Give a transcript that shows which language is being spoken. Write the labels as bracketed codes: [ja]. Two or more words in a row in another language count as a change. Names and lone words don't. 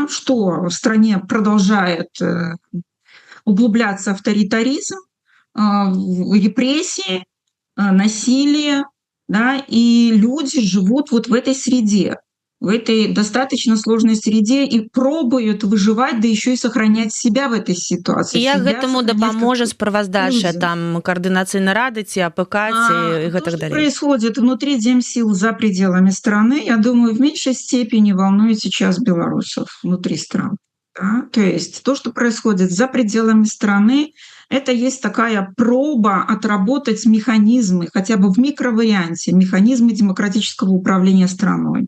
[ru] Что в стране продолжает углубляться авторитаризм, репрессии, насилие, да? И люди живут вот в этой среде. в этой достаточно сложной среде и пробуют выживать, да еще и сохранять себя в этой [be] І [ru] ситуации, [be] як [ru] себя [be] гэтаму [ru] сохранять как [be] дапаможа справаздача [ru] иллюзию. [be] там каардынацыйнай рады ці АПК ці і [ru] То, [be] гэтак [ru] что [be] далей? [ru] происходит внутри Демсил за пределами страны, я думаю, в меньшей степени волнует сейчас белорусов внутри страны. Да? То есть то, что происходит за пределами страны, это есть такая проба отработать механизмы, хотя бы в микроварианте, механизмы демократического управления страной.